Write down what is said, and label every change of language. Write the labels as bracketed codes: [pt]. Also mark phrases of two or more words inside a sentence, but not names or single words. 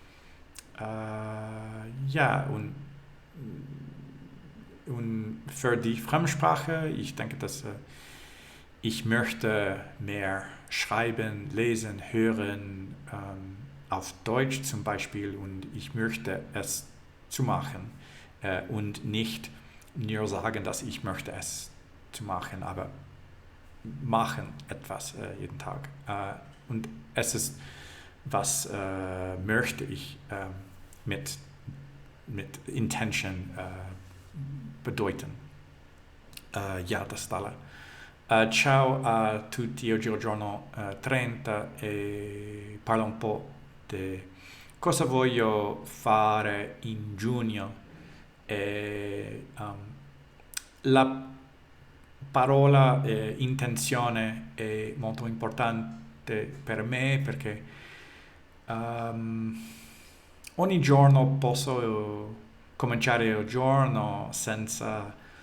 [de] und für die Fremdsprache, ich denke, dass ich möchte mehr schreiben, lesen, hören, auf Deutsch zum Beispiel und ich möchte es zu machen und nicht nur sagen, dass ich möchte es zu machen, aber machen etwas jeden Tag. Und es ist, was möchte ich mit Intention bedeuten. Das ist alle. [it] Ciao a tutti, oggi è il giorno 30 e parlo un po' di cosa voglio fare in giugno. La parola intenzione è molto importante per me perché ogni giorno posso cominciare il giorno senza